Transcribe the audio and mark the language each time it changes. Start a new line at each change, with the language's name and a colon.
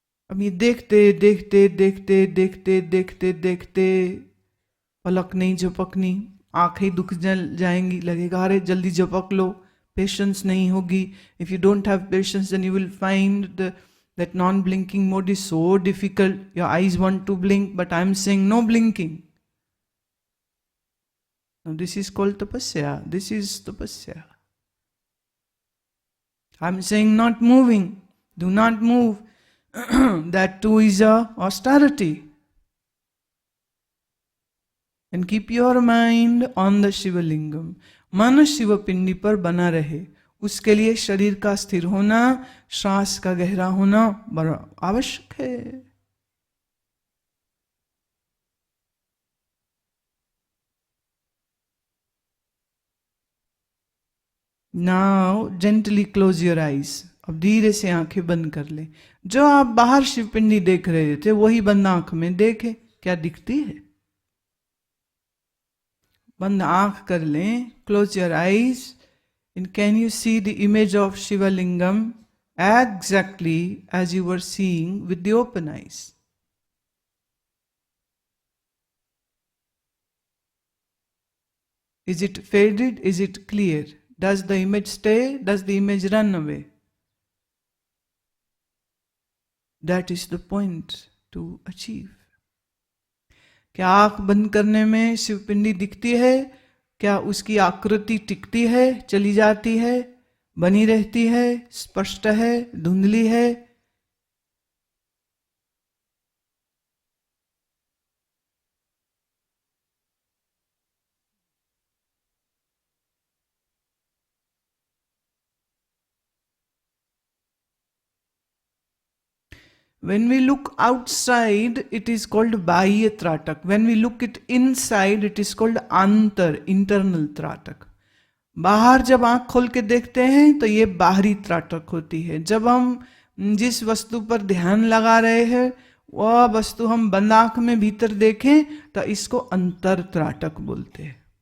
Hindi: अब ये देखते देखते देखते देखते देखते देखते पलक नहीं झपकनी, आंखें दुख जाएंगी, लगेगा अरे जल्दी झपक लो, पेशेंस नहीं होगी.
English: If you don't have patience then you will find that non-blinking mode is so difficult. Your eyes want to blink, but I'm saying no blinking. Now this is called tapasya. This is tapasya. I'm saying not moving. Do not move. That too is a austerity. And keep your mind on the Shiva Lingam.
Hindi: मन शिव पिंडी पर बना रहे. उसके लिए शरीर का स्थिर होना, श्वास का गहरा होना बड़ा आवश्यक है.
English: Now gently close your eyes.
Hindi: अब धीरे से आंखें बंद कर ले. जो आप बाहर शिवपिंडी देख रहे थे वही बंद आंख में देखे, क्या दिखती है. बंद आंख कर लें.
English: Close your eyes. And can you see the image of Shiva Lingam exactly as you were seeing with the open eyes? Is it faded? Is it clear? Does the image stay? Does the image run away? That is the point to achieve.
Hindi: क्या आंख बंद करने में शिवपिंडी दिखती है? क्या उसकी आकृति टिकती है, चली जाती है, बनी रहती है, स्पष्ट है, धुंधली है?
English: When we look outside, it is called Bahya Tratak. When we look it inside, it is called Antar, internal Tratak.
Hindi: बाहर जब आंख खोल के देखते हैं तो ये बाहरी त्राटक होती है. जब हम जिस वस्तु पर ध्यान लगा रहे हैं वह वस्तु हम बंद आंख में भीतर देखें तो इसको अंतर त्राटक बोलते हैं.